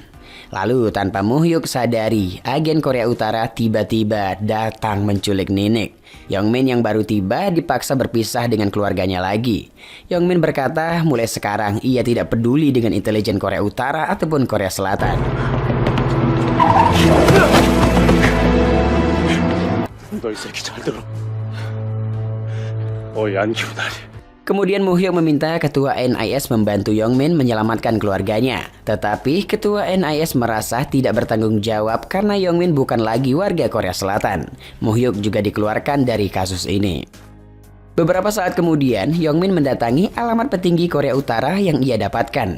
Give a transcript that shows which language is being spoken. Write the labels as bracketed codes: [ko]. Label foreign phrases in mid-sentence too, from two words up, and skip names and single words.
[id] Lalu tanpa Muhyuk sadari, agen Korea Utara tiba-tiba datang menculik Ninik. Yongmin yang baru tiba dipaksa berpisah dengan keluarganya lagi. Yongmin berkata mulai sekarang ia tidak peduli dengan intelijen Korea Utara ataupun Korea Selatan. [ko] 너 이 새끼 잘 들어. 안 기분하니. [id] Kemudian Muhyuk meminta ketua NIS membantu Yongmin menyelamatkan keluarganya. Tetapi ketua NIS merasa tidak bertanggung jawab karena Yongmin bukan lagi warga Korea Selatan. Muhyuk juga dikeluarkan dari kasus ini. Beberapa saat kemudian, Yongmin mendatangi alamat petinggi Korea Utara yang ia dapatkan.